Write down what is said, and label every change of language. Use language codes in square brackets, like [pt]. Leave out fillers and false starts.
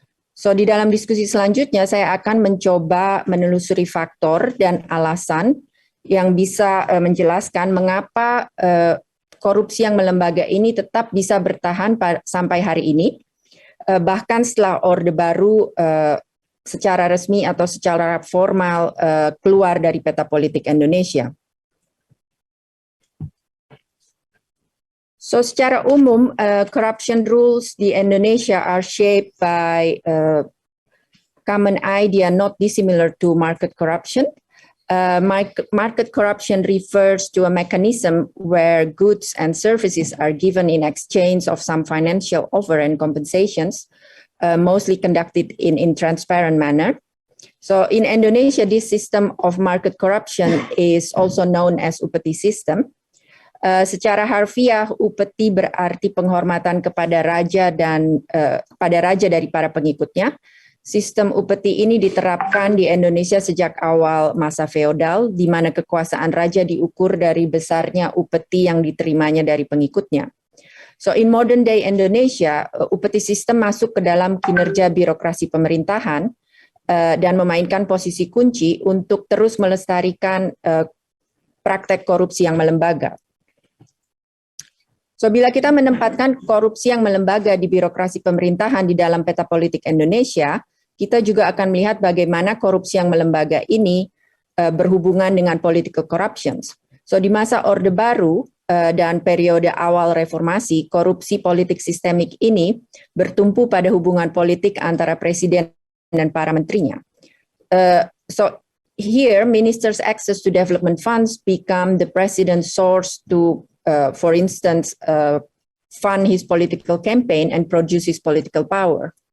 [id] So, di dalam diskusi selanjutnya saya akan mencoba menelusuri faktor dan alasan yang bisa menjelaskan mengapa korupsi yang melembaga ini tetap bisa bertahan sampai hari ini, bahkan setelah Orde Baru secara resmi atau secara formal keluar dari peta politik Indonesia. [en] So, [id] secara umum, [en] corruption rules di Indonesia are shaped by common idea not dissimilar to market corruption. Market corruption refers to a mechanism where goods and services are given in exchange of some financial offer and compensations, mostly conducted in transparent manner. So, in Indonesia, this system of market corruption is also known as Upeti system. [id] Secara harfiah, upeti berarti penghormatan kepada raja dan pada raja dari para pengikutnya. Sistem upeti ini diterapkan di Indonesia sejak awal masa feodal, di mana kekuasaan raja diukur dari besarnya upeti yang diterimanya dari pengikutnya. [en] So in modern day Indonesia, [id] upeti sistem masuk ke dalam kinerja birokrasi pemerintahan dan memainkan posisi kunci untuk terus melestarikan praktek korupsi yang melembaga. So, bila kita menempatkan korupsi yang melembaga di birokrasi pemerintahan di dalam peta politik Indonesia, kita juga akan melihat bagaimana korupsi yang melembaga ini berhubungan dengan [en] political corruptions. [id] So, di masa Orde Baru dan periode awal reformasi, korupsi politik sistemik ini bertumpu pada hubungan politik antara presiden dan para menterinya. [en] So, here, ministers' access to development funds become the president's source to for instance, fund his political campaign and produce his political power.